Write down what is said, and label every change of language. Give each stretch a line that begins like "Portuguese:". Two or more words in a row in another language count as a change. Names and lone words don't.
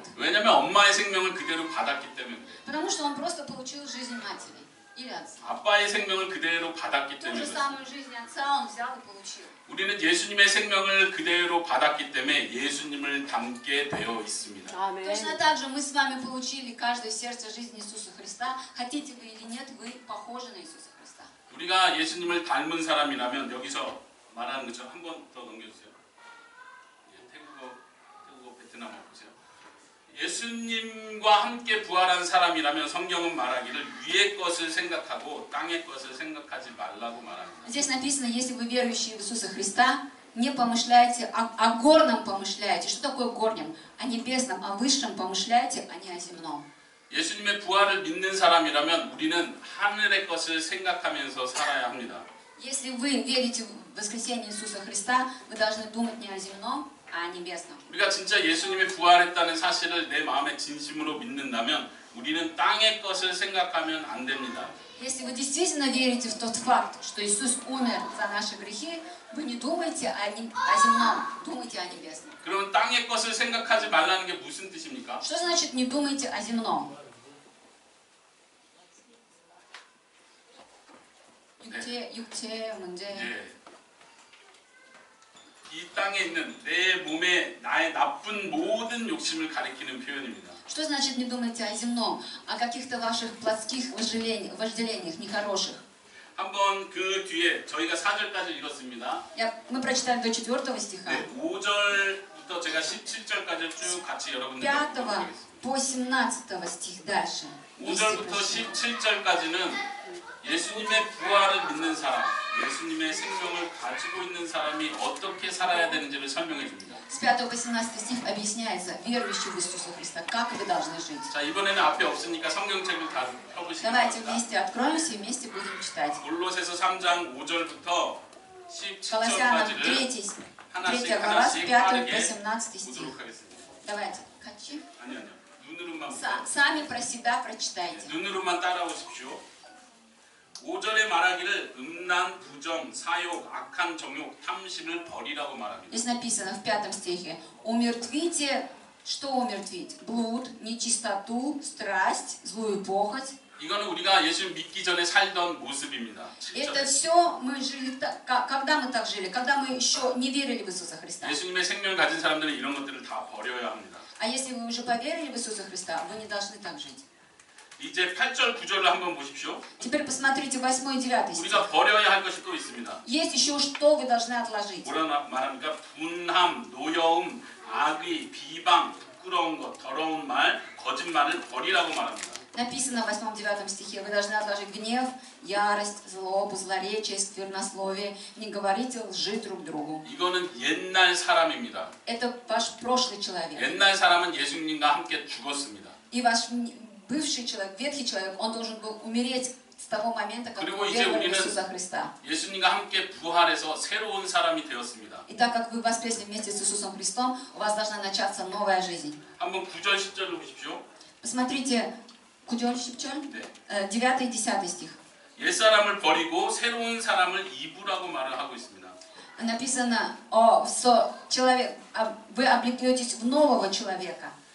Korean: 왜냐하면 엄마의 생명을 그대로 받았기 때문에 그래요.
Russian: Потому что он просто получил жизнь матери или отца.
Korean: 아빠의 생명을 그대로 받았기
Russian: Ту
Korean: 때문에
Russian: же
Korean: 그래요.
Russian: самую жизнь отца он взял и получил.
Korean: 우리는 예수님의 생명을 그대로 받았기 때문에 예수님을 닮게 되어 있습니다. 아멘.
Russian: Точно так же мы с вами получили каждое сердце жизни Иисуса Христа. Хотите вы или нет, вы похожи на Иисуса Христа.
Korean: 우리가 예수님을 닮은 사람이라면 여기서 말하는 것처럼 한 번 더 넘겨주세요. 태국어 베트남어 보세요. 예수님과 함께 부활한 사람이라면 성경은 말하기를 위의 것을 생각하고 땅의 것을 생각하지 말라고 말합니다.
Russian: Здесь написано, если вы верующие в Иисуса Христа, не помышляйте, о горном помышляйте. Что такое горнем? О небесном, о высшем помышляйте, а не о земном.
Korean: 예수님의 부활을 믿는 사람이라면 우리는 하늘의 것을 생각하면서 살아야 합니다.
Russian: Если вы верите в воскресение Иисуса Христа, вы должны думать не о земном, а о небесном.
Korean: 우리가 진짜 예수님이 부활했다는 사실을 내 마음에 진심으로 믿는다면 우리는 땅의 것을 생각하면 안 됩니다.
Russian: Если вы действительно верите в тот факт, что Иисус умер за наши грехи, вы не думайте о земном, думайте о небесном.
Korean: 그러면 땅의 것을 생각하지 말라는 게 무슨 뜻입니까?
Russian: Что значит не думайте о земном?
Korean: 육체 문제. 예. 이 땅에 있는 내 몸에 나의 나쁜 모든 욕심을 가리키는 표현입니다.
Russian: Что значит не думайте о земном, о каких-то ваших плотских вожделениях нехороших?
Korean: 한번 그 뒤에 저희가 4절까지 읽었습니다.
Russian: Мы прочитали до 4 стиха.
Korean: 네, 5절부터 제가 17절까지 쭉 같이 여러분들께 5 보여드리겠습니다.
Russian: по 17 стих дальше.
Korean: 5절부터 17절까지는 예수님의 부활을 믿는 사람, 예수님의 생명을 가지고 있는 사람이 어떻게 살아야 되는지를 설명해 줍니다.
Russian: С 5 по 17 стих объясняется верующий в Иисуса Христа, как вы должны жить.
Korean: 자, 이번에는 앞에 없으니까 성경책을 다 펴보시기
Russian: Давайте
Korean: 바랍니다.
Russian: вместе откроемся и вместе будем читать.
Korean: 골로새서 3장 5절부터
Russian: Колоссянам
Korean: 17절까지를 3 하나씩
Russian: глава с
Korean: 하나씩
Russian: 5 по
Korean: 빠르게
Russian: 17 стих.
Korean: 보도록 하겠습니다.
Russian: Давайте, качи.
Korean: 아니요. 눈으로만 보세요.
Russian: Сами про себя прочитайте.
Korean: 눈으로만 따라오십시오. 5절에 말하기를 음란, 부정, 사욕, 악한 정욕, 탐심을 버리라고 말합니다.
Russian: Здесь написано в 5 стихе: умертвите, что умертвить? Блуд, нечистоту, страсть, злую похоть,
Korean: 이거는 우리가 예수 믿기 전에 살던 모습입니다.
Russian: Это
Korean: 7절에.
Russian: все мы жили так, когда мы так жили, когда мы еще не верили в Иисуса Христа.
Korean: 예수님의 생명을 가진 사람들은 이런 것들을 다 버려야 합니다.
Russian: А если вы уже поверили в Иисуса Христа, вы не должны так жить.
Korean: 이제 8절, 9절을 한번 보십시오.
Russian: Теперь посмотрите 8 и 9 стих.
Korean: 우리가 버려야 할 것이 또 있습니다.
Russian: Есть еще что вы должны отложить.
Korean: 뭐라 말합니까? 분함, 노여움, 악의, 비방, 부끄러운 것, 더러운 말, 거짓말을 버리라고 말합니다.
Russian: Написано в 8-9 стихе, вы должны отложить гнев, ярость, злобу, злоречие, сквернословие, не говорите лжи друг другу.
Korean: 이거는 옛날 사람입니다.
Russian: Это ваш прошлый человек.
Korean: 옛날 사람은 예수님과 함께 죽었습니다.
Russian: И ваш бывший человек, ветхий человек, он должен был умереть с того момента, как
Korean: 그리고
Russian: вы
Korean: 이제
Russian: веровали в
Korean: 우리는
Russian: Иисуса Христа.
Korean: 예수님과 함께 부활해서 새로운 사람이 되었습니다.
Russian: И так как вы воскресли вместе с Иисусом Христом, у вас должна начаться новая жизнь.
Korean: 한번 9절, 10절로 보십시오.
Russian: Посмотрите, 9 и 10 стих.
Korean: 옛사람을 버리고 새로운 사람을 입으라고 말을 하고 있습니다.
Russian: Написано, вы облекетесь в нового человека, а